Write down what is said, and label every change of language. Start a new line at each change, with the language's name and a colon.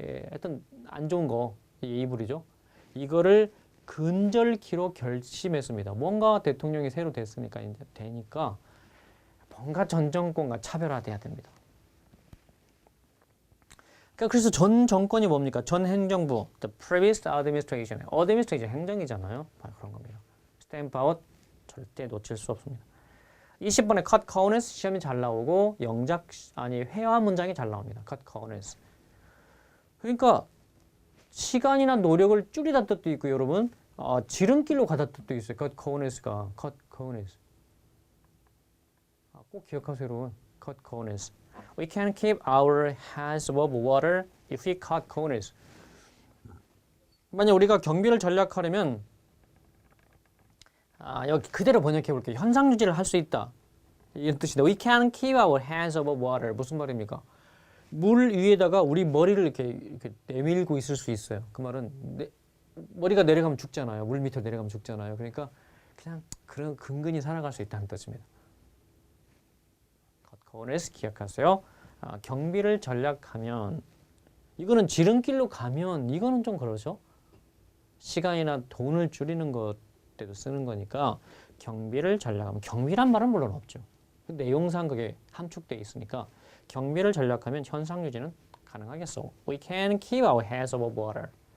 Korean: 하여튼 안 좋은 거 이게 evil이죠. 이거를 근절키로 결심했습니다. 뭔가 대통령이 새로 됐으니까 이제 되니까 뭔가 전 정권과 차별화돼야 됩니다. 그래서 전 정권이 뭡니까? 전 행정부,
English: the previous administration.
Korean: administration 행정이잖아요. 그런 겁니다. stamp out 절대 놓칠 수 없습니다. 20번에 cut corners 시험이 잘 나오고 회화 문장이 잘 나옵니다.
English: cut corners.
Korean: 그러니까 시간이나 노력을 줄이다 뜻도 있고 여러분 지름길로 가다 뜻도 있어요.
English: cut corners가 cut corners.
Korean: 꼭 기억하세요, 여러분. cut corners.
English: We can keep our heads above water if we cut corners.
Korean: 만약 우리가 경비를 전략하려면 여기 그대로 번역해 볼게요. 현상 유지를 할 수 있다. 이런 뜻이다.
English: We can keep our heads above water.
Korean: 무슨 말입니까? 물 위에다가 우리 머리를 이렇게 내밀고 있을 수 있어요. 그 말은 머리가 내려가면 죽잖아요. 물 밑으로 내려가면 죽잖아요. 그러니까 그냥 그런 근근히 살아갈 수 있다는 뜻입니다. corners 기억하세요. 경비를 전략하면 이거는 지름길로 가면 이거는 좀 그러죠. 시간이나 돈을 줄이는 것 때도 쓰는 거니까 경비를 전략하면 경비란 말은 물론 없죠. 내용상 그게 함축되어 있으니까 경비를 전략하면 현상 유지는 가능하겠어.
English: We can keep our heads above water.